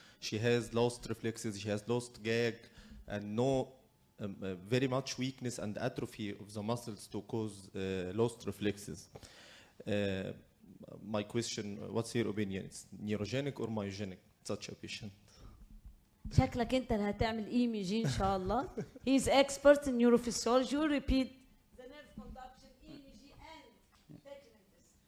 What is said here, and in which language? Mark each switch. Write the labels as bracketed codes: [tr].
[en] She has lost reflexes, she has lost gag, and no very much weakness and atrophy of the muscles to cause lost reflexes. My question, what's your opinion? It's neurogenic or myogenic, such a patient? [ar] شكلك انت اللي هتعمل EMG ان شاء الله. [en] He is expert in neurophysiology. You repeat the nerve conduction, EMG and technical.